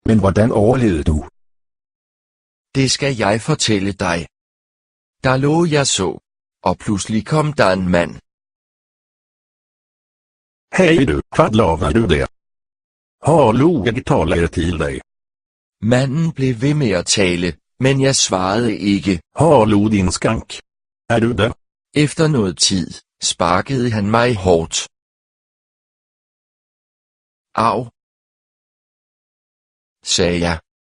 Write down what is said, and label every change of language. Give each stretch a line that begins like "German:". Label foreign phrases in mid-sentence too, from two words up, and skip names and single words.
Danish: Men hvordan overlevede du? Det skal jeg fortælle dig. Der lå jeg så, og pludselig kom der en mand.
Swedish: Hej du, vad lavar du der? Hallå, jag talar till dig.
Danish: Manden blev ved med at tale, men jeg svarede ikke.
Swedish: Hallå din skank.
Danish: Er du der? Efter noget tid, sparkede han mig hårdt. Au, sagde jeg.